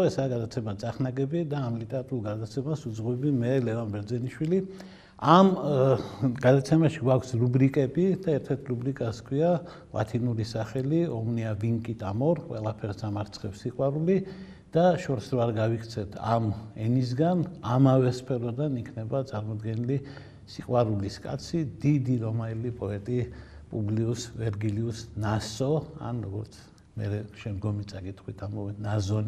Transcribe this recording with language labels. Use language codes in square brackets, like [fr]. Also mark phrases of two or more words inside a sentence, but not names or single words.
[ka] ესაა გადაცემა წახნაგები და ამ ლიტერატურულ გადაცემას უძღვები მე ლევან ბერძენიშვილი. ამ გადაცემაში გვაქვს რუბრიკები და ერთ-ერთი რუბრიკას ქვია ლათინური სახელი [la] Omnia, vincit, amor [ka] ყველაფერს ამარცხებს სიყვარული და შორს რო არ გავიქცეთ ამ ენისგან, ამავე სფეროდან იქნება წარმოდგენილი სიყვარულის კაცი, დიდი რომაელი პოეტი პუბლიუს ვერგილიუს ნასო, ან როგორც მე შემდგომი წაკითხვით ამოვე ნაზონი.